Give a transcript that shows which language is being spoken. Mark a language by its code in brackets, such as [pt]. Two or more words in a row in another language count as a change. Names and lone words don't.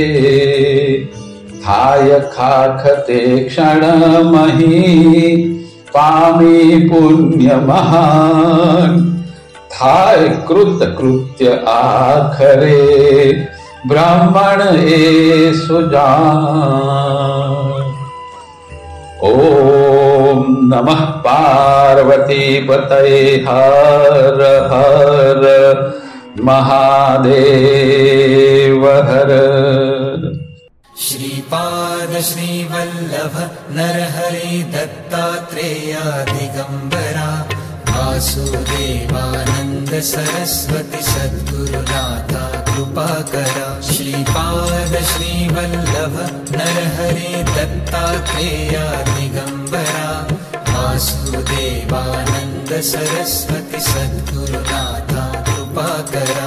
[gu] થાય ખાખ તે ક્ષણ મહી પામી પુણ્ય મહાન થાય કૃત કૃત્ય આખરે બ્રાહ્મણ એ સુજાન। [sa] ॐ नमः पार्वती पतये हर हर महादेव हर। श्रीपाद श्रीवल्लभ नरहरि दत्तात्रेया दिगंबरा वासुदेवानंद सरस्वती सद्गुरुनाथा कृपाकरा। श्रीपाद श्रीवल्लभ नरहरि दत्तात्रेया दिगंबरा वासुदेवानंद सरस्वती सद्गुरुनाथा कृपाकरा।